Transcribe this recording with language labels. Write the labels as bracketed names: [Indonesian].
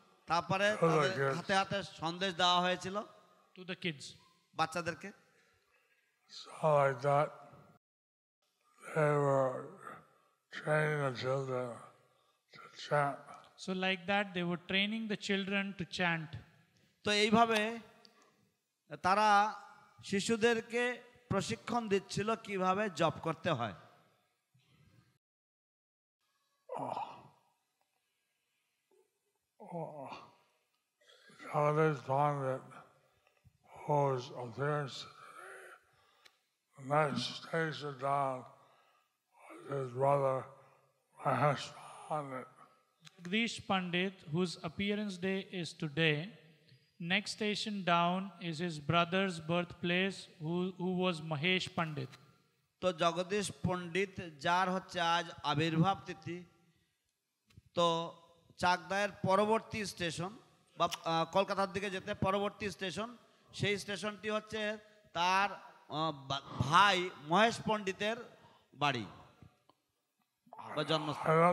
[Bangla] তারপরে তাদের হাতে হাতে সন্দেশ দেওয়া হয়েছিল [English] to the kids. [Bangla] বাচ্চাদেরকে। [English] So like that, they were training the children to chant. So like that, they were training the children to chant. [Bangla] তো এইভাবে তারা শিশুদেরকে প্রশিক্ষণ দিচ্ছিল কিভাবে জপ করতে হয়। [English] Jagadish Pandit, whose appearance today, the next station down was his brother Mahesh Pandit. Jagdish Pandit, whose appearance day is today, next station down is his brother's birthplace, who was Mahesh Pandit. [Bangla] তো জগদীশ পণ্ডিত যার হচ্ছে আজ আবির্ভাব তিথি, তো চাকদায়ের পরবর্তী station বা কলকাতার দিকে যেতে পরবর্তী স্টেশন, সেই স্টেশনটি হচ্ছে তার ভাই মহেশ পণ্ডিতের বাড়ি বা জন্মস্থান।